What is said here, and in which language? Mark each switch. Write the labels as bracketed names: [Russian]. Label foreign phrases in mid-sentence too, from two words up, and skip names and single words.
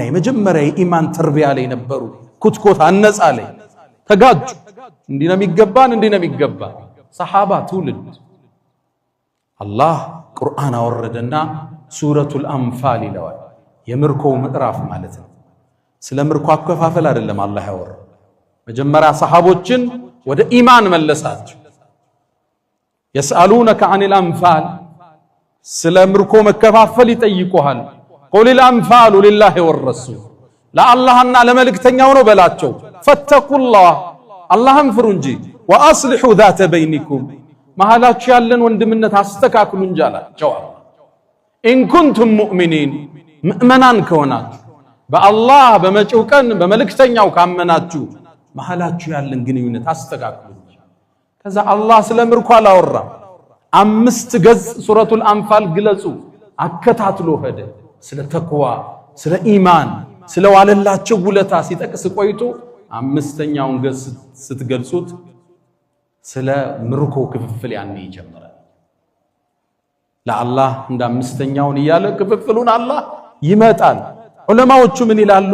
[Amharic] የመጀመሪያ የኢማን ተርቢያ ላይ ነበሩ። ኩትኮት አነጻ ላይ ተጋጩ። እንዲህ ነው የሚገባን፣ እንዲህ ነው የሚገባ። ሰሃባ ትውልድ አላህ ቁርአን አወረደና ሱረቱል አንፋል ይለዋል። የምርኮው ምዕራፍ ማለት ነው። ስለ ምርኮ አከፋፈል አይደለም አላህ ያወራው። መጀመሪያ ሰሃቦችን ወደ ኢማን መለሳቸው። [Arabic] يسألونك عن الأنفال [Amharic] ስለ ምርኮ መከፋፈል ይጠይቁሃል። [Arabic] قل الأنفال لله والرسول [Amharic] ለአላህና ለመልእክተኛው ነው በላቸው። ፈተቁላህ አላህን ፍሩ እንጂ [Arabic] وأصلحوا ذات بينكم [Amharic] መሃላችሁ ያለን ወንድምነት አስተካክሉ እንጂ አላቸው። [Arabic] إن كنتم [Amharic] مؤمنين ምእመናን ከሆናችሁ በአላህ በመጪው ቀን በመልእክተኛው ካመናችሁ መሃላችሁ ያለን ግንኙነት አስተካክሉ። ከዛ አላህ ስለ ምርኮ አላወራም። 5 ገጽ ሱረቱል አንፋል ግለጹ አከታትሎ ሄደ። ስለ ተቅዋ፣ ስለ ኢማን፣ ስለ ዋለላቸው ውለታ ሲጠቅስ ቆይቶ 5ኛውን ገጽ ስትገልጹት ስለ ምርኮ ክፍፍል ያኔ ይጀምራል። ለአላህ እንደ 5ኛውን እያለ ክፍፍሉን አላህ ይመጣል። ዑለማዎቹ ምን ይላሉ?